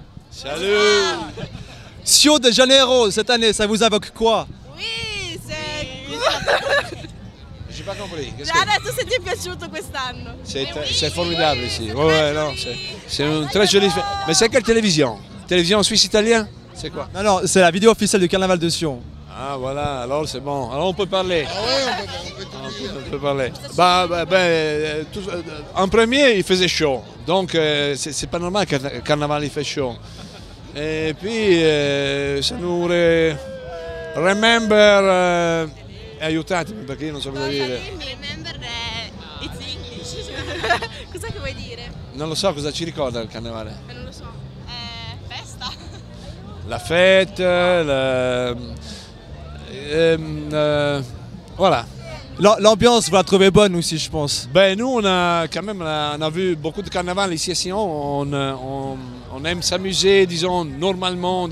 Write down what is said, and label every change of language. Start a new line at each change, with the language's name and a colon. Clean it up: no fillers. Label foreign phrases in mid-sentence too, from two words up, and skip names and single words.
French: Salut. Rio de Janeiro cette année, ça vous évoque quoi? Oui, J'ai pas compris.
Italian: già adesso se ti è piaciuto quest'anno.
French: C'est formidable ici. Ouais, non, c'est une très jolie fête. Mais c'est quelle télévision? Télévision suisse italien? C'est quoi? Non, c'est la vidéo officielle du carnaval de Sion. Ah voilà, alors c'est bon. Alors on peut parler. Ah ouais, On peut parler. En premier, il faisait chaud. Donc c'est pas normal que le carnaval il fait chaud. Et puis ça nous
Italian: remember aiutatemi perché io non so cosa dire.
English: Remember it's English.
Italian: Cosa che vuoi dire? Non lo so cosa ci ricorda il carnevale. Non lo so. Festa.
French: La fête, voilà. L'ambiance, vous la trouvez bonne aussi, je pense. Ben nous, on a vu beaucoup de carnaval ici à Sion. On aime s'amuser, disons, normalement.